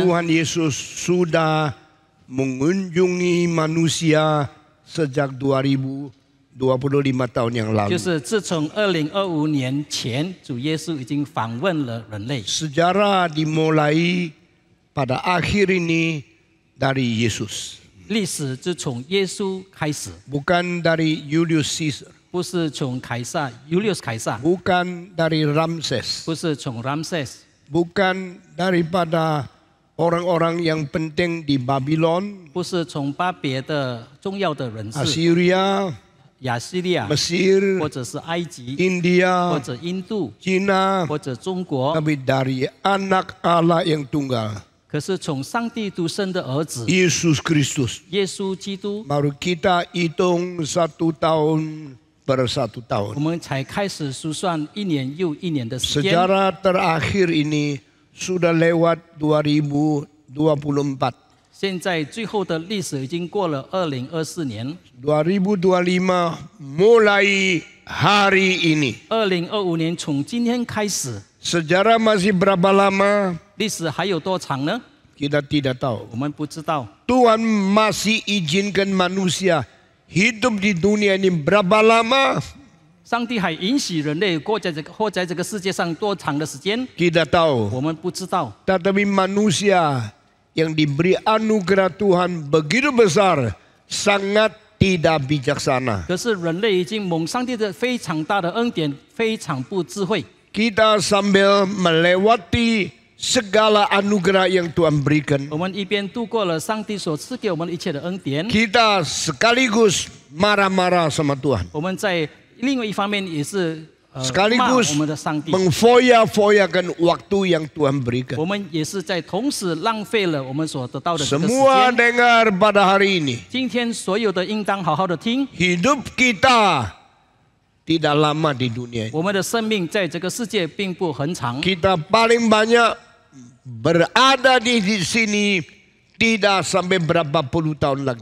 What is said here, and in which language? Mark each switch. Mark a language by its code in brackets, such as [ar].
[id] Tuhan Yesus sudah mengunjungi manusia sejak 2025 tahun yang [zh] 就 [id] lalu. [zh] 是自从2025年前，主耶稣已经访问了人类。 [id] Sejarah dimulai pada akhir ini dari Yesus, [zh] 历史就从耶稣开始， [id] bukan dari Julius Caesar, [zh] 不是从凯撒 Julius 凯撒， [id] bukan dari Ramses, [zh] 不是从 Ramses， [id] bukan daripada orang-orang yang penting di Babylon, [zh] 不是从巴别的重要的人士， [id] Assyria, [zh] 亚西利亚， [id] Mesir, [zh] 或者是埃及， [id] India, [zh] 或者印度， [id] Cina, [zh] 或者中国。 [id] tapi dari anak Allah yang tunggal, [zh] 可是从上帝独生的儿子 [id] Yesus Kristus. [zh] 耶稣基督， [id] Baru kita hitung 1 tahun per 1 [zh] 我 [id] tahun. [zh] 们才开始数算一年又一年的时间。 [id] Sejarah terakhir ini sudah lewat 2024. [zh] 现在最后的历史已经过了2024年， [id] 2025 mulai hari ini. [zh] 2025年从今天开始， [id] Sejarah masih berapa lama? [zh] 历史还有多长呢？ [id] Kita tidak tahu. [zh] 我们不知道。 [id] Tuhan masih izinkan manusia hidup di dunia ini berapa lama? [zh] 上帝还允许人类活在这个世界上多长的时间？ [id] Tidak tahu. [zh] 我们不知道。 [id] Tetapi manusia yang diberi anugerah Tuhan begitu besar, sangat tidak bijaksana. [zh] 可是人类已经蒙上帝的非常大的恩典，非常不智慧。 [id] Kita sambil melewati segala anugerah yang Tuhan berikan, [zh] 我们一边度过了上帝所赐给我们一切的恩典， [id] kita sekaligus marah-marah sama Tuhan. [zh] 我们在另外一方面也是骂 [id] Sekaligus [zh] 我们的上帝。 [id] mengfoya-foyakan waktu yang Tuhan berikan. [zh] 我们也是在同时浪费了我们所得到的这个时 [id] Semua [zh] 间。 [id] dengar pada hari ini, [zh] 今天所有的应当好好的听， [id] hidup kita tidak lama di dunia ini. [zh] 我们的生命在这个世界并不很长， [id] Kita paling banyak berada di sini tidak sampai berapa puluh tahun lagi.